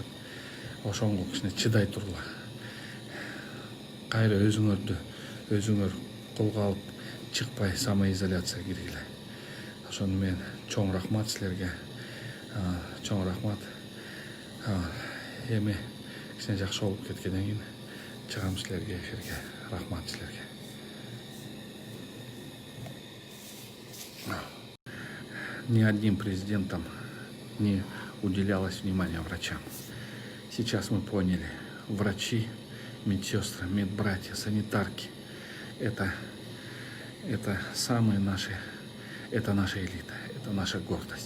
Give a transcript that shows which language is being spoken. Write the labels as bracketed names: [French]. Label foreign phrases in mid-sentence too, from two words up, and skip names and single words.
[Kyrgyz] Ошонго кичине чыдай тургула. Кайра өзүңөр колго алып чыкпай самоизоляцияга киргиле. Ошону менен чоң рахмат силерге. Чоң рахмат. Эми кичине жакшы болуп кеткенден кийин чыгам силерге эфирге. Рахмат силерге. [Russian] Ни одним президентом не уделялось внимания врачам. Сейчас мы поняли, врачи, медсестры, медбратья, санитарки – это самые наши, это наша элита, это наша гордость.